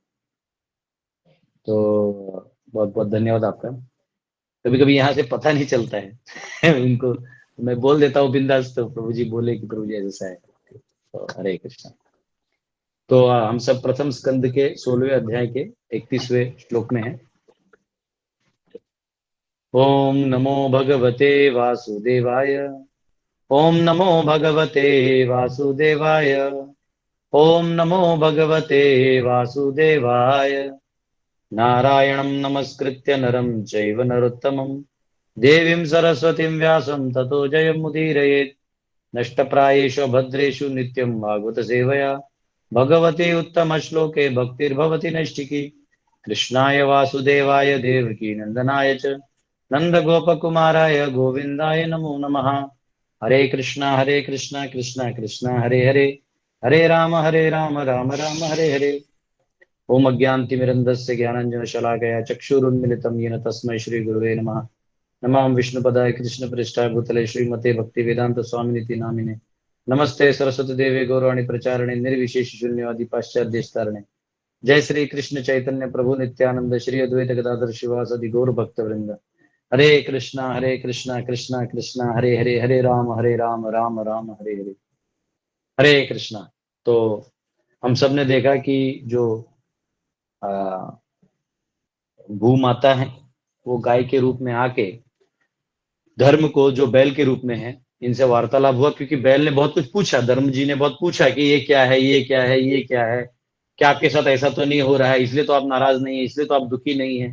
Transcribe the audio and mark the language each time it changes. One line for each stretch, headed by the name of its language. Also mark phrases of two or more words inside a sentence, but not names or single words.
Hindi: तो बहुत बहुत धन्यवाद आपका। कभी कभी यहाँ से पता नहीं चलता है उनको मैं बोल देता हूँ बिंदास, तो प्रभु जी बोले कि प्रभु जी ऐसा है। तो हरे कृष्णा। तो हम सब प्रथम स्कंद के 16वें अध्याय के 31वें श्लोक में है।
Sanskrit: ओम नमो भगवते वासुदेवाय, ओम नमो भगवते वासुदेवाय, ओम नमो भगवते वासुदेवाय। नारायणं नमस्कृत्य नरं चैव नरोत्तमं, देवीं सरस्वतीं व्यासं ततो जयमुदीरयेत्। नष्टप्रायेषु भद्रेषु नित्यं भागवत सेवया, भगवते उत्तम श्लोके भक्तिर्भवति नैष्टिकी। कृष्णाय वासुदेवाय देवकी नंदनाय च नंदगोपकुमाराय गोविंदाय नमो नमः। हरे कृष्णा कृष्णा कृष्णा हरे हरे, हरे राम राम राम हरे हरे। ओम अज्ञानतिमिरन्धस्य ज्ञानाञ्जनशलाकया चक्षुरुन्मिलितं येन तस्मै श्रीगुरुवे नमः। नमां विष्णुपदाय कृष्णप्रेष्ठाय भूतले श्रीमते भक्तिवेदांत स्वामिनिति नामिने। नमस्ते सरस्वती देवे गौरवाणी प्रचारणे निर्विशेष शून्यवादी पाश्चात्यदेशतारणे। जय श्री कृष्ण चैतन्य प्रभु नित्यानंद श्री अद्वैत गदाधर शिवासादि गौर भक्त वृंद। हरे कृष्णा कृष्णा कृष्णा हरे हरे, हरे राम राम राम हरे हरे।
Hindi: हरे कृष्णा। तो हम सब ने देखा कि जो भू माता है वो गाय के रूप में आके धर्म को, जो बैल के रूप में है, इनसे वार्तालाप हुआ, क्योंकि बैल ने बहुत कुछ पूछा, धर्म जी ने बहुत पूछा कि ये क्या है, ये क्या है, ये क्या है, क्या आपके साथ ऐसा तो नहीं हो रहा है, इसलिए तो आप नाराज नहीं है, इसलिए तो आप दुखी नहीं है।